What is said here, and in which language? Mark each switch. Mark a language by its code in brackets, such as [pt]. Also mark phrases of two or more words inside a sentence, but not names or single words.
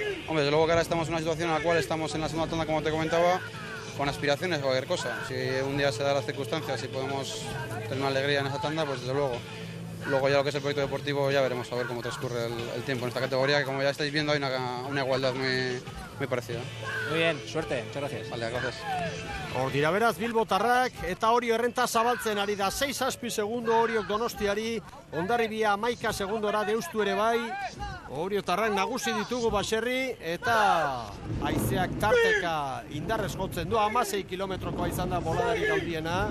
[es] Hombre, desde luego que ahora estamos en una situación en la cual estamos en la segunda tanda, como te comentaba, con aspiraciones a cualquier cosa. Si un día se da las circunstancias y podemos tener una alegría en esa tanda, pues desde luego. Luego ya lo que es el proyecto deportivo ya veremos a ver cómo transcurre el tiempo en esta categoría, que como ya estáis viendo hay una igualdad muy parecida. Muy bien, suerte, muchas gracias. Vale, gracias. [eu] Hor dira beraz Bilbotarrak eta Orio errenta zabaltzen ari da 6 segundo Oriok Donostiari, Hondarribia 11 segundora deustu ere bai. Oriotarrak nagusi ditugu baserri eta haizeak tarteka indarrez jotzen du, 16 kilometrokoa izan da boladari handiena.